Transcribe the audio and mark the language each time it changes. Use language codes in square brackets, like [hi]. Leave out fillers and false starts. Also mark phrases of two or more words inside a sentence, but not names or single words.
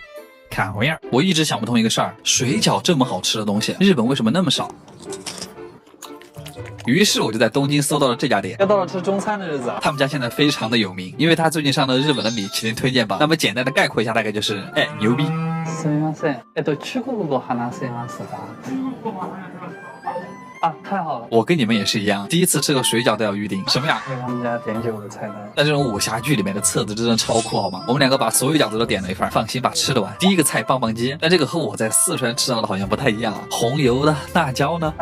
[zh] 看回样，我一直想不通一个事儿，水饺这么好吃的东西，日本为什么那么少？于是我就在东京搜到了这家店。又到了吃中餐的日子，他们家现在非常的有名，因为他最近上了日本的米其林推荐榜。那么简单的概括一下，大概就是牛逼。 [ja] すみません。中国語話せますか？ [zh] 啊，太好了！我跟你们也是一样，第一次吃个水饺都要预定。什么呀？因为他们家点酒的菜单。那这种武侠剧里面的册子真的超酷，好吗？我们两个把所有饺子都点了一份，放心吧，吃得完。第一个菜棒棒鸡，但这个和我在四川吃到的好像不太一样啊。红油的辣椒呢？